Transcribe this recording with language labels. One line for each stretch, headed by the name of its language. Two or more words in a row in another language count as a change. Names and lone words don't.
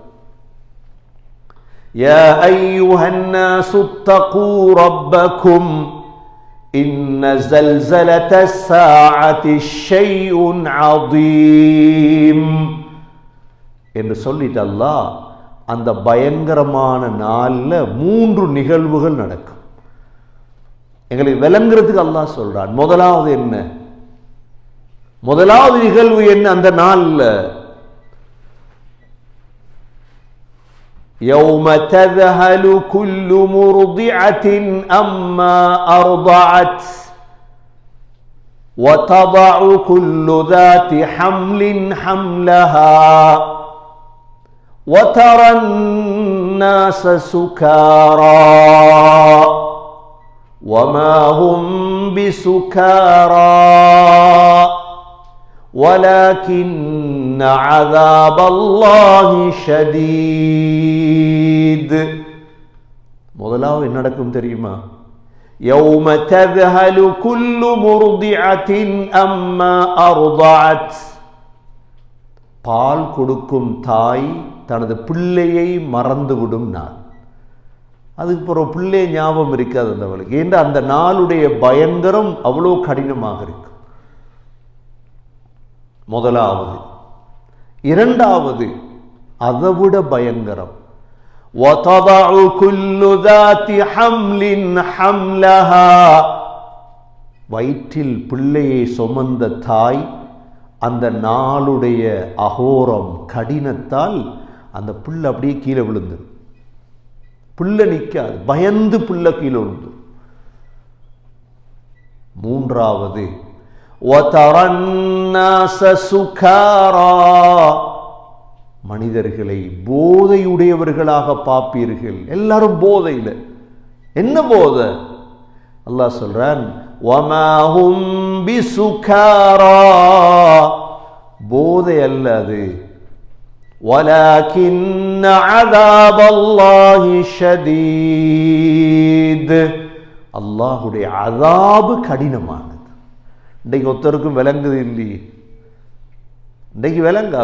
Arabic: يا أيها الناس اتقوا ربكم إن زلزلة الساعة شيء عظيم
Tamil: என்று சொல்லிட்டு அல்லாஹ் அந்த பயங்கரமான நாள்ல 3 நிகழ்வுகள் நடக்கும். எங்களுக்கு விளங்குறதுக்கு அல்லாஹ் சொல்றான். முதலாவது என்ன? முதலாவது நிகழ்வு என்ன அந்த நாள்ல?
Arabic: يوم تذهل كل مرضعة أما أرضعت وتضع كل ذات حمل حملها وترى الناس سكارى وما هم بسكارى ولكن عذاب الله شديد.
Tamil: முதலாவது என்ன நடக்கும் தெரியுமா?
Arabic: يوم تذهل كل مرضعة أما أرضعت.
Tamil: பால் கொடுக்கும் தாய் தனது பிள்ளையை மறந்துவிடும் நாள். அதுக்கு பிறகு பிள்ளை ஞாபகம் இருக்காது அந்தவளுக்கு. ஏன்னா அந்த நாளுடைய பயங்கரம் அவ்வளோ கடினமாக இருக்கு. முதலாவது. இரண்டாவது அதைவிட பயங்கரம்.
Arabic: وَتَضَعُ كُلُّ ذَاتِ حَمْلٍ حَمْلَهَا.
Tamil: வயிற்றில் பிள்ளையை சுமந்த தாய் அந்த நாளுடைய அகோரம் கடினத்தால் அந்த புள்ள அப்படியே கீழே விழுந்து, புள்ள நிற்காது, பயந்து புள்ள கீழே விழுந்து. மூன்றாவது
Arabic: وَتَرَى النَّاسَ سُكَارَى.
Tamil: மனிதர்களை போதையுடையவர்களாக பார்ப்பீர்கள். எல்லாரும் போதையில. என்ன போதை? அல்லாஹ் சொல்றான்,
Arabic: وَمَا هُمْ بِسُكَارَى.
Tamil: போதை அல்ல அது.
Arabic: ولكن عذاب الله شديد,
Tamil: அல்லாஹ்வுடைய அஸாபு கடினமானது. இன்றைக்கு ஒருத்தருக்கும் விளங்குது இல்லையே, இன்றைக்கு விளங்காது.